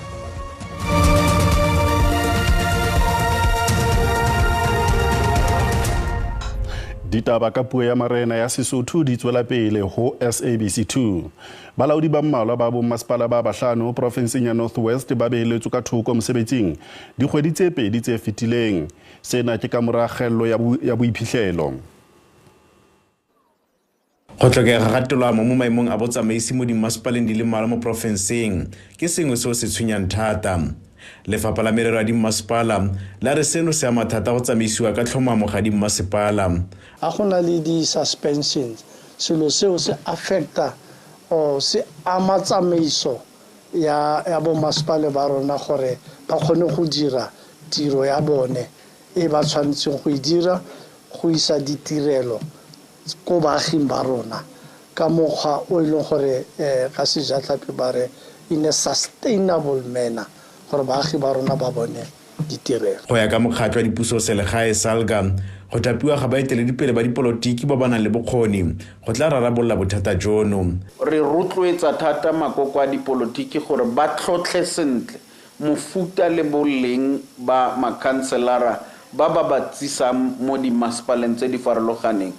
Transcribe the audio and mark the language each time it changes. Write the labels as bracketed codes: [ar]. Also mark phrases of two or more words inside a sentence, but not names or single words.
[st] Ditaba ka puo ya marena ya Sesotho di tswela pele ho SABC-2. Balaodi ba mmalwa ba bommasepala ba bahlano provinseng ya North West ba beheletswe ka thoko mosebetsing dikgwedi tse pedi tse fetileng. Sena ke ka mora kgello ya boiphihlelo. [tn] Go tlhokega ga tolamo mo maemong a botsamaisi mo dimmasepaleng di le mmalwa mo provinseng ke sengwe seo se tshwenyang thata. Lefapha la merero ya dimmasepala la re seno se ama thata go tsamaisiwa ka tlhomamo ga dimmasepala. A go na le di-suspensions selo seo se affecta o se ama tsamaiso ya bommasepala ba rona gore ba kgone go dira tiro ya bone e ba tshwanetseng go e dira go isa ditirelo ko baaging ba rona ka mokgwa o e leng gore ka sejatlhapi ba re [en] in a sustainable manner [tn] gore baagi ba rona ba bone ditirelo. Go ya ka mokgatlo wa dipuso selegae SALGA go tapiwa ga baeteledipele ba dipolotiki ba banang le bokgoni go tla rarabolla bothata jono. Re rotloetsa thata makoko a dipolotiki gore ba tlhotlhe sentle mofuta le boleng ba makhanselara ba batsisa mo dimmasepaleng tse di farologaneng.